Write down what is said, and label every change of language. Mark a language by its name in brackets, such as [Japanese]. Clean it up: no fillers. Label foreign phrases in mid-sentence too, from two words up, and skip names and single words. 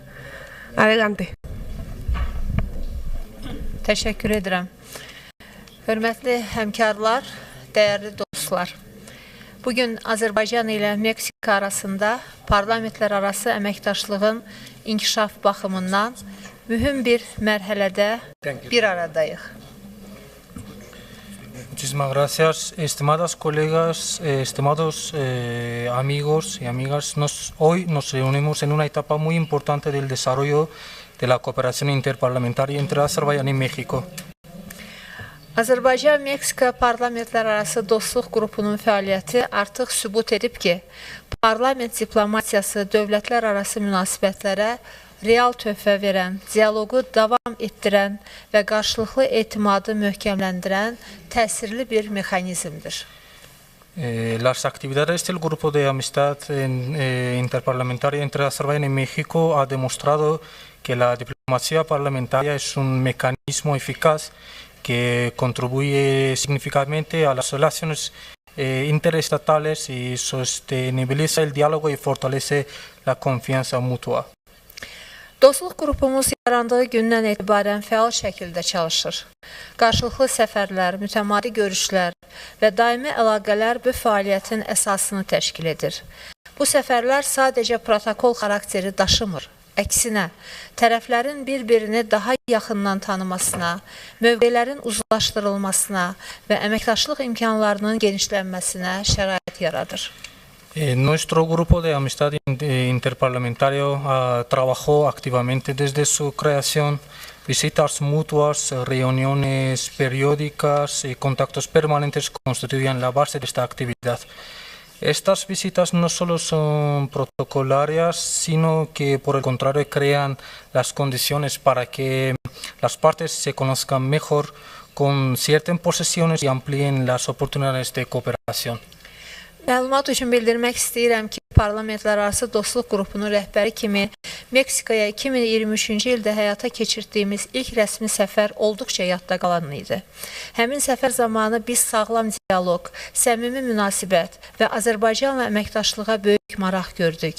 [Spanish] Adelante. [Turkish] Teşekkür ederim. [Azerbaijani] Hörmətli həmkarlar, dəyərli dostlar. Bugün Azərbaycan ilə Meksika arasında parlamentlər arası əməkdaşlığın inkişaf baxımından mühüm bir mərhələdə bir aradayıq. [Spanish] Muchísimas gracias, estimadas colegas, estimados amigos y amigas. Hoy nos reunimos en una etapa muy importante del desarrollo de la cooperación interparlamentaria entre Azerbaiyán y México. [Azerbaijani] Azərbaycan-Meksika parlamentlərarası dostluq qrupunun fəaliyyəti artıq sübut edib ki, parlament diplomatiyası dövlətlər arası münasibətlərə real töhfə verən, dialoqu davam etdirən və qarşılıqlı etimadı möhkəmləndirən təsirli bir mexanizmdir. [Spanish] Las actividades del Grupo de Amistad Interparlamentaria entre Azerbaiyán y México ha demostrado que la diplomacia parlamentaria es un mecanismo eficaz que contribuye significativamente a las relaciones interestatales y sostenibiliza el diálogo y fortalece la confianza mutua. [Azerbaijani] Dostluq qrupumuz yarandığı gündən etibarən fəal şəkildə çalışır. Qarşılıqlı səfərlər, mütəmadi görüşlər və daimi əlaqələr bu fəaliyyətin əsasını təşkil edir. Bu səfərlər sadəcə protokol xarakteri daşımır. Əksinə, tərəflərin bir-birini daha yaxından tanımasına, mövqelərin uzlaşdırılmasına və əməkdaşlıq imkanlarının genişlənməsinə şərait yaradır. [Spanish] Nuestro grupo de amistad interparlamentario trabajó activamente desde su creación, visitas mutuas, reuniones periódicas y contactos permanentes constituían la base de esta actividad. Estas visitas no solo son protocolarias, sino que por el contrario crean las condiciones para que las partes se conozcan mejor, concierten posesiones y amplíen las oportunidades de cooperación. [Azerbaijani] Məlumat üçün bildirmək istəyirəm ki, parlamentlərarası dostluq qrupunun rəhbəri kimi Meksikaya 2023-cü ildə həyata keçirdiyimiz ilk rəsmi səfər olduqca yadda qalan idi. Həmin səfər zamanı biz sağlam dialoq, səmimi münasibət və Azərbaycanla əməkdaşlığa böyük maraq gördük.